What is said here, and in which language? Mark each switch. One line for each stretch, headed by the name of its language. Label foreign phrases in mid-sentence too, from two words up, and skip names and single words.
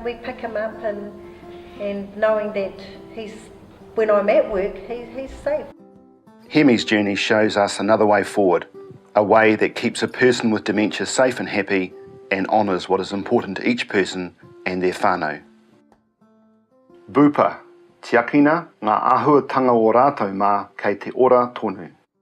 English: We pick him up and knowing that when I'm at work, he's safe. Hemi's journey shows us another way forward, a way that keeps a person with dementia safe and happy and honours what is important to each person and their whānau.
Māori: Bupa, tiakina ngā āhuatanga o rātou mā kei te ora tonu.